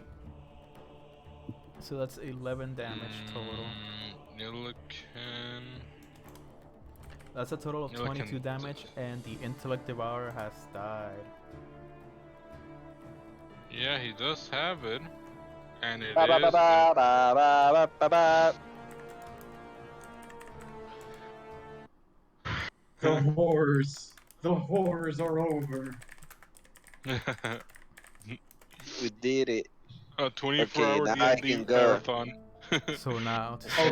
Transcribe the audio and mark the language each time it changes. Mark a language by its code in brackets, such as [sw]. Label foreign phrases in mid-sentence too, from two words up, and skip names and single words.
[en] So that's 11 damage total. Illican. That's a total of Illican 22 damage, and the Intellect Devourer has died. Yeah, he does have it. And it Ba, ba, ba, is. ba, ba, ba, ba, ba. The horrors are over. We did it. A 24-hour now I D&D can go. marathon. So now to Oh